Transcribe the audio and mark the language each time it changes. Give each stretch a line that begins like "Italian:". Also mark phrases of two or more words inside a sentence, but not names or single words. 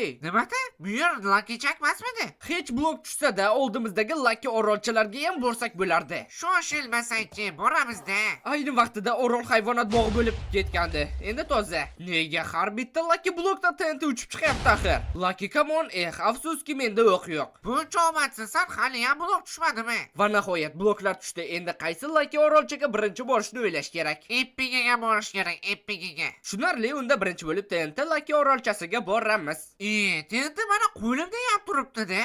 Uzbek: Nimada? Bu yer Lucky Chuck emasmidi? Hech blok tushsa-da, oldimizdagi Lucky orolchalarga ham borsak bo'lardi. Shoshilmasangchi, boramiz-da. Ayni vaqtida orol hayvonot bog'i bo'lib ketgandi. Endi toza. Nega har bitta Lucky blokda TNT uchib chiqyapti axir?
English: Lucky come on,
Uzbek: afsuski menda o'q yo'q. Buncha omadsisan, hali ham blok tushmadimi? Va nihoyat bloklar tushdi. Endi qaysi Lucky orolchaga birinchi borishni o'ylash kerak. Epigiga borish kerak, Epigiga. Tushunarli, unda birinchi bo'lib TNT Lucky orolchasiga boramiz. TNT mana qo'limda ham turibdi-da.